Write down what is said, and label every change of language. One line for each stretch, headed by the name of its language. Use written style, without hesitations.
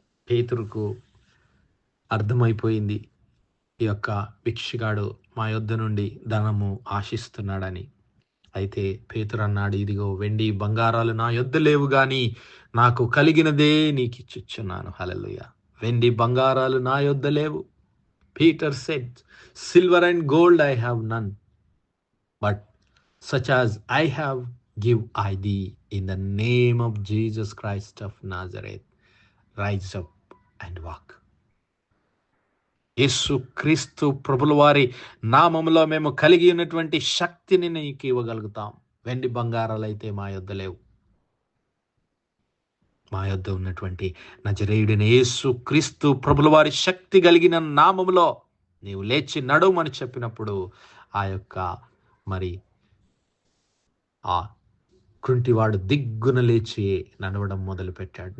Telugu: పేతురుకు అర్థమైపోయింది, ఈ యొక్క భిక్షగాడు మా యొద్ద నుండి ధనము ఆశిస్తున్నాడని. అయితే పేతురు అన్నాడు, ఇదిగో వెండి బంగారాలు నా యొద్ద లేవు గాని నాకు కలిగినదే నీకు ఇచ్చుచున్నాను. హల్లెలూయా. వెండి బంగారాలు నా యొద్ద లేవు.
English: Peter said, silver and gold I have none, but such as I have give I thee in the name of Jesus Christ of Nazareth, rise up and walk.
Telugu: యేసు క్రీస్తు ప్రభుల వారి నామములో మేము కలిగి ఉన్నటువంటి శక్తిని నీకు ఇవ్వగలుగుతాం. వెండి బంగారాలు అయితే మా యొద్ద లేవు. మా యొద్ద ఉన్నటువంటి నజరేయుడైన యేసు క్రీస్తు ప్రభుల వారి శక్తి కలిగిన నామములో నీవు లేచి నడుమని చెప్పినప్పుడు ఆ యొక్క మరి ఆ కుంటివాడు దిగ్గున లేచి నడవడం మొదలుపెట్టాడు.